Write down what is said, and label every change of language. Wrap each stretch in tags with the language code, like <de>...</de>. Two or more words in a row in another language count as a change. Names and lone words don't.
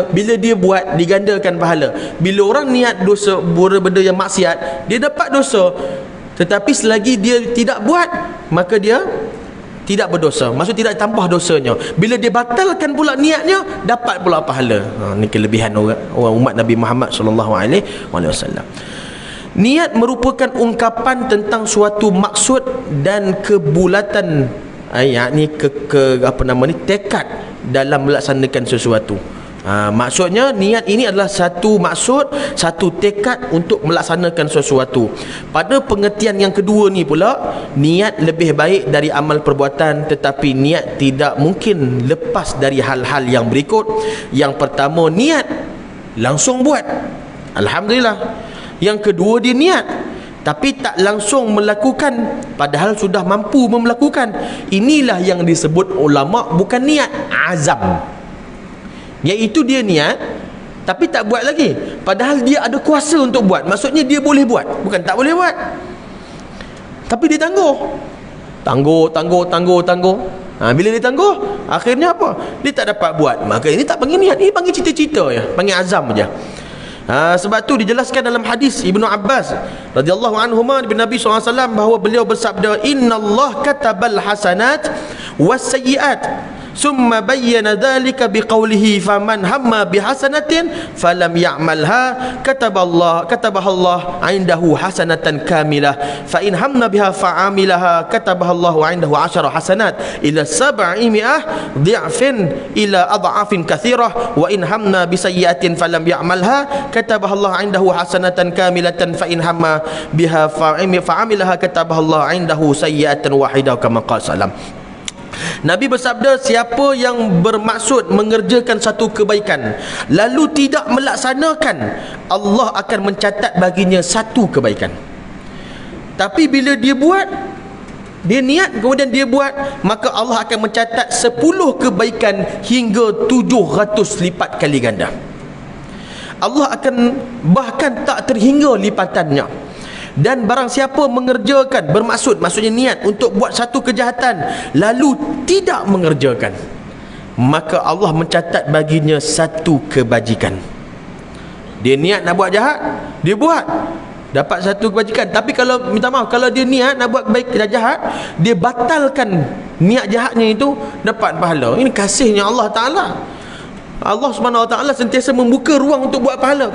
<ms>Bila dia buat, digandakan pahala. Bila orang niat dosa, benda yang maksiat, dia dapat dosa. Tetapi selagi dia tidak buat, maka dia tidak berdosa. Maksud tidak tambah dosanya. Bila dia batalkan pula niatnya, dapat pula pahala. Ni kelebihan orang umat Nabi Muhammad</ms> <ar>صلى الله عليه وسلم.</ar> <ms>Niat merupakan ungkapan tentang suatu maksud dan kebulatan, yakni tekad dalam melaksanakan sesuatu. Maksudnya niat ini adalah satu maksud, satu tekad untuk melaksanakan sesuatu. Pada pengertian yang kedua ni pula, niat lebih baik dari amal perbuatan, tetapi niat tidak mungkin lepas dari hal-hal yang berikut. Yang pertama, niat langsung buat, alhamdulillah. Yang kedua, dia niat tapi tak langsung melakukan padahal sudah mampu melakukan. Inilah yang disebut ulama bukan niat, azam. Iaitu dia niat tapi tak buat lagi padahal dia ada kuasa untuk buat. Maksudnya dia boleh buat, bukan tak boleh buat, tapi dia tangguh. Bila dia tangguh, akhirnya apa? Dia tak dapat buat. Maka ini tak panggil niat, ini panggil cita-cita je, panggil azam je. Sebab tu dijelaskan dalam hadis Ibnu Abbas</ms> <ar>رضي الله عنهما</ar> <ms>dari Nabi SAW bahawa beliau bersabda,</ms> <ar>إن الله كتب الحسنات والسيئات ثم بين ذلك بقوله فمن هم بحسنة فلم يعملها كتبها الله عنده حسنة كاملة فإن هم بها فعملها كتبها الله عنده 10 حسنات إلى 700 ضعف إلى أضعاف كثيرة وإن هم بسيئة فلم يعملها كتبها الله عنده حسنة كاملة فإن هم بها فعملها كتبها الله عنده سيئة واحدة كما قال سلم.</ar> <ms>Nabi bersabda, siapa yang bermaksud mengerjakan satu kebaikan lalu tidak melaksanakan, Allah akan mencatat baginya satu kebaikan. Tapi bila dia buat, dia niat kemudian dia buat, maka Allah akan mencatat 10 kebaikan hingga 700 lipat kali ganda. Allah akan bahkan tak terhingga lipatannya. Dan barang siapa mengerjakan, maksudnya niat untuk buat satu kejahatan lalu tidak mengerjakan, maka Allah mencatat baginya satu kebajikan. Dia niat nak buat jahat, dia buat, dapat satu kebajikan. Tapi kalau minta maaf, kalau dia niat nak buat baik dan jahat, dia batalkan niat jahatnya itu, dapat pahala. Ini kasihnya Allah Ta'ala.</ms> <ar>الله سبحانه وتعالى</ar> <ms>sentiasa membuka ruang untuk buat pahala.</ms>